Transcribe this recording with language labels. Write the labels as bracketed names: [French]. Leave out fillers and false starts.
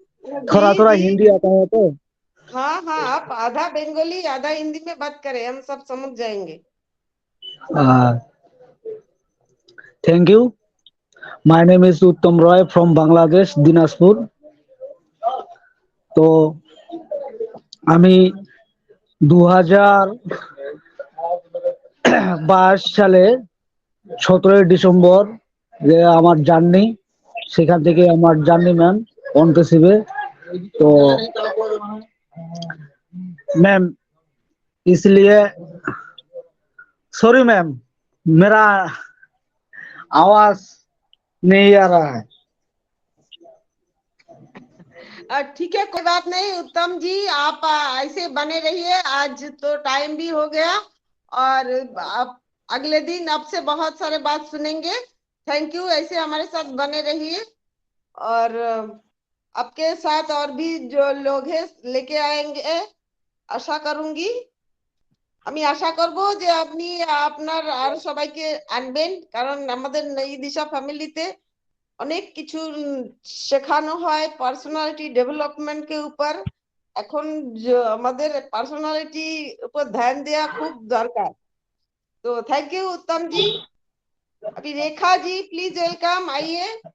[Hindi] थोड़ा जी थोड़ा जी हिंदी आता है तो। हाँ हाँ, आप आधा बंगाली आधा हिंदी में बात करें, हम सब समझ जाएंगे। [English] Thank you. My name is Uttam Roy from Bangladesh, Dinajpur. [Bangla] तो আমি 2022 সালে 17 ডিসেম্বর যে আমার জার্নি, সেখান থেকে আমার জার্নি ম্যাম অন পেসিভে। [Hindi] तो मैम इसलिए सॉरी मैम, मेरा आवाज नहीं आ रहा है। ठीक है, कोई बात नहीं उत्तम जी, आप ऐसे बने रहिए। आज तो टाइम भी हो गया और आप अगले दिन आपसे बहुत सारे बात सुनेंगे। थैंक यू, ऐसे हमारे साथ बने रहिए। और आपके साथ और भी जो लोग हैं लेके आएंगे, [Bangla] আশা করুঙ্গি। আমি আশা করব যে আপনি আপনার আর সবাইকে আনবেন, কারণ আমাদের এই দিশা ফ্যামিলিতে অনেক কিছু শেখানো হয় পার্সোনালিটি ডেভেলপমেন্ট [Hindi] के ऊपर। [Bangla] এখন আমাদের পার্সোনালিটি উপর ধ্যান দেওয়া খুব দরকার। [Hindi] तो थैंक यू उत्तम जी। अभी रेखा जी प्लीज वेलकम, आइए।